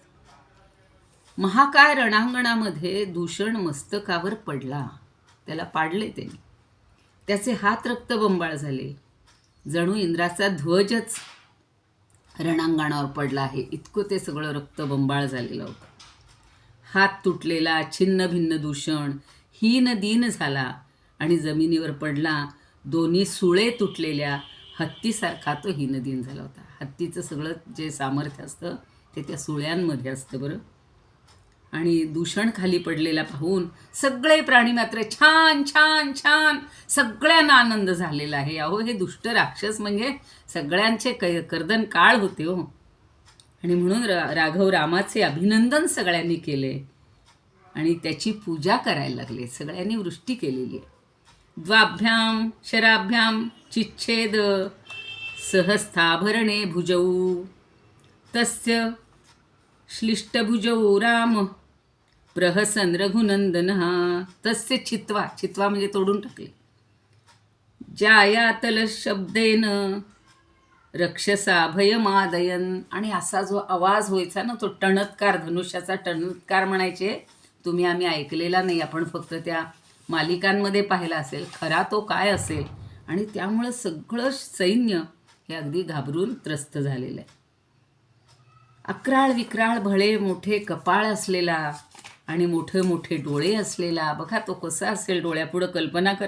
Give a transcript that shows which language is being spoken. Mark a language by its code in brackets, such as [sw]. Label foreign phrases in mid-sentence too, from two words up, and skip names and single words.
[mr] महाकाय रणांगणामध्ये दूषण मस्तकावर पडला. त्याला पाडले त्यांनी. त्याचे हात रक्तबंबाळ झाले. जणू इंद्राचा ध्वजच रणांगणावर पडला आहे, इतकं ते सगळं रक्तबंबाळ झालेलं होतं. हात तुटलेला छिन्न भिन्न दूषण हीन दीन झाला आणि जमिनीवर पडला. दोन्ही सुळे तुटलेल्या हत्तीसारखा तो हीनदीन झाला होता. हत्तीचं सगळं जे सामर्थ्य असतं ते त्या सुळ्यांमध्ये असतं बरं. आणि दूषण खाली पडलेला पाहून सगळे प्राणी मात्र छान छान छान, सगळ्यांना आनंद झालेला आहे. अहो, हे दुष्ट राक्षस म्हणजे सगळ्यांचे कर्दन काळ होते हो. आणि म्हणून राघव रामाचे अभिनंदन सगळ्यांनी केले आणि त्याची पूजा करायला लागले. सगळ्यांनी वृष्टी केलेली आहे. [sa] द्वाभ्याम शराभ्याम चिच्छेद सहस्थाभरणे भुजौ तस्य श्लिष्टभुजौ राम प्रहसन रघुनंदन. तस्य चित्वा, [mr] चित्वा म्हणजे तोडून टाकले. [sa] जायातल शब्देन रक्षसा भयमादयन. [mr] आणि असा जो आवाज व्हायचा ना, तो टणत्कार, धनुष्याचा टणत्कार म्हणायचे. तुम्ही आम्ही ऐकलेला नाही, आपण फक्त त्या मालिकांमध्ये पाहिला असेल. खरा तो काय असेल. आणि त्यामुळं सगळं सैन्य हे अगदी घाबरून त्रस्त झालेलं आहे. अक्राळ विक्राळ भळे मोठे कपाळ असलेला आणि मोठे मोठे डोळे असलेला, बघा तो कसा असेल, डोळ्यापुढं कल्पना करा.